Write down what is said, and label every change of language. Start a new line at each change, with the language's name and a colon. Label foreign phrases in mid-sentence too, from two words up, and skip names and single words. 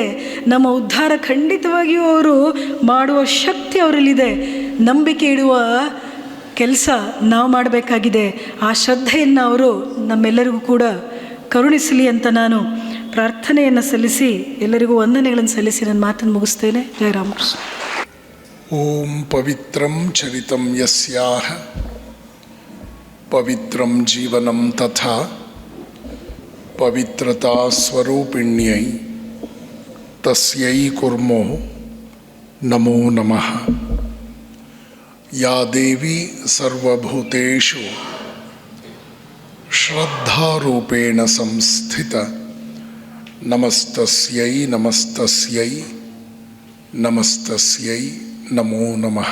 Kannada: ನಮ್ಮ ಉದ್ಧಾರ ಖಂಡಿತವಾಗಿಯೂ ಅವರು ಮಾಡುವ ಶಕ್ತಿ ಅವರಲ್ಲಿದೆ. ನಂಬಿಕೆ ಇಡುವ ಕೆಲಸ ನಾವು ಮಾಡಬೇಕಾಗಿದೆ. ಆ ಶ್ರದ್ಧೆಯನ್ನು ಅವರು ನಮ್ಮೆಲ್ಲರಿಗೂ ಕೂಡ ಕರುಣಿಸಲಿ ಅಂತ ನಾನು ಪ್ರಾರ್ಥನೆಯನ್ನು ಸಲ್ಲಿಸಿ, ಎಲ್ಲರಿಗೂ ವಂದನೆಗಳನ್ನು ಸಲ್ಲಿಸಿ ನನ್ನ ಮಾತನ್ನು ಮುಗಿಸ್ತೇನೆ. ಜಯ ರಾಮಕೃಷ್ಣ.
Sanskrit: ಓಂ ಪವಿತ್ರಂ ಚರಿತಂ ಯಸ್ಯಾಹ ಪವಿತ್ರಂ ಜೀವನಂ ತಥಾ ಪವಿತ್ರತಾ ಸ್ವರೂಪಿಣ್ಯೈ ತಸ್ಯೈ ಕುರ್ಮೋ ನಮೋ ನಮಃ. ಯಾ ದೇವಿ ಸರ್ವಭೂತೇಷು ಶ್ರದ್ಧಾರೂಪೇಣ ಸಂಸ್ಥಿತ ನಮಸ್ತಸ್ಯೈ ನಮಸ್ತಸ್ಯೈ ನಮಸ್ತಸ್ಯೈ ನಮೋ ನಮಃ.